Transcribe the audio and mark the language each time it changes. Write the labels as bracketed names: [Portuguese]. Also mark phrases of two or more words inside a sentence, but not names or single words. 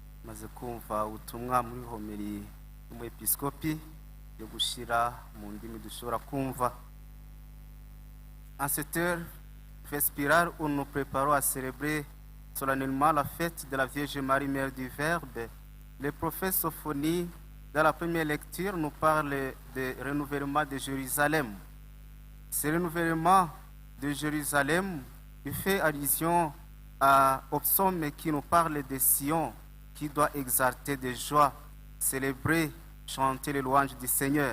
[Kinyarwanda] maze kumva ubutumwa muri homeri y'umwepiskopi yo gushira mu ndimi dushobora kumva. [French] En cette heure vespérale où nous préparons à célébrer solennellement la fête de la Vierge Marie, Mère du Verbe, le prophète Sophonie, dans la première lecture, nous parle du renouvellement de Jérusalem. Ce renouvellement de Jérusalem, il fait allusion au psaume qui nous parle de Sion, qui doit exalter de joie, célébrer, chanter les louanges du Seigneur.